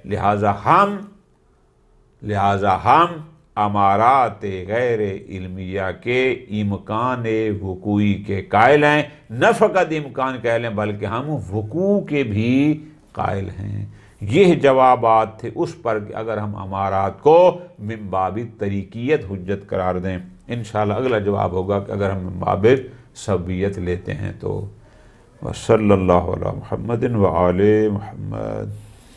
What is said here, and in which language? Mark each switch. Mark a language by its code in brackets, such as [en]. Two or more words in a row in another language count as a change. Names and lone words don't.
[ur] لہذا ہم امارات غیر علمیہ کے امکان وقوعی کے قائل ہیں. نہ فقط امکان قائل ہیں بلکہ ہم وقوع کے بھی قائل ہیں. یہ جوابات تھے اس پر کہ اگر ہم امارات کو من باب طریقیت حجت قرار دیں. انشاءاللہ اگلا جواب ہوگا کہ اگر ہم من باب سببیت لیتے ہیں تو. [ar] وصلی اللہ علی محمد وآل محمد.